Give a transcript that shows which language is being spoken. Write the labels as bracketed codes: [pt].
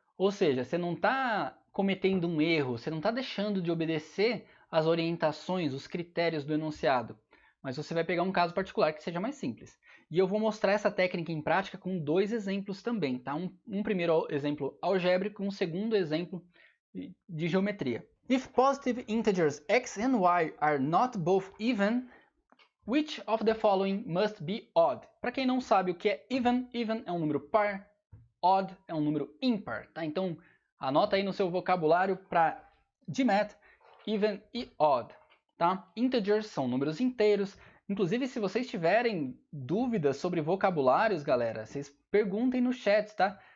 [pt] Ou seja, você não está cometendo um erro, você não está deixando de obedecer às orientações, os critérios do enunciado, mas você vai pegar um caso particular que seja mais simples. E eu vou mostrar essa técnica em prática com dois exemplos também, tá? Um primeiro exemplo algébrico e um segundo exemplo de geometria. [en] If positive integers x and y are not both even, which of the following must be odd? [pt] Para quem não sabe o que é even é um número par, odd é um número ímpar, tá? Então, anota aí no seu vocabulário para de math, even e odd, tá? Integers são números inteiros. Inclusive, se vocês tiverem dúvidas sobre vocabulários, galera, vocês perguntem no chat, tá?